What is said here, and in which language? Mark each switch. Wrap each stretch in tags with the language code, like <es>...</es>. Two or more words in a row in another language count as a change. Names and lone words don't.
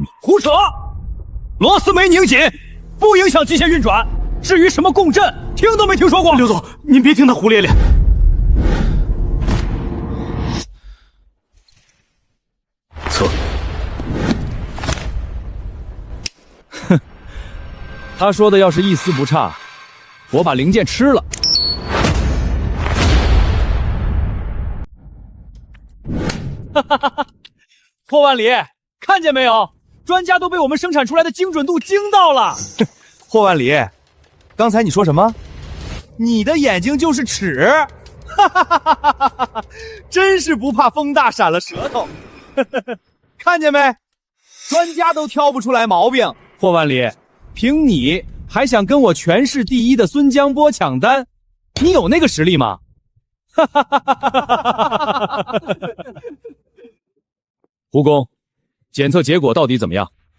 <zh>胡扯！螺絲沒擰緊，不影響機械運轉。至於什麼共振，聽都沒聽說過。劉總，您別聽他胡咧咧。測。哼，他說的要是一絲不差，我把零件吃了。哈哈哈！霍万里，看见没有？专家都被我们生产出来的精準度驚到了。霍萬里，剛才你說什麼？你的眼睛就是尺，哈哈哈哈哈！真是不怕風大閃了舌頭。看見沒？專家都挑不出來毛病。霍萬里，憑你還想跟我全市第一的孫江波搶單？你有那個實力嗎？哈哈哈哈哈！胡工，檢測結果到底怎麼樣？</zh>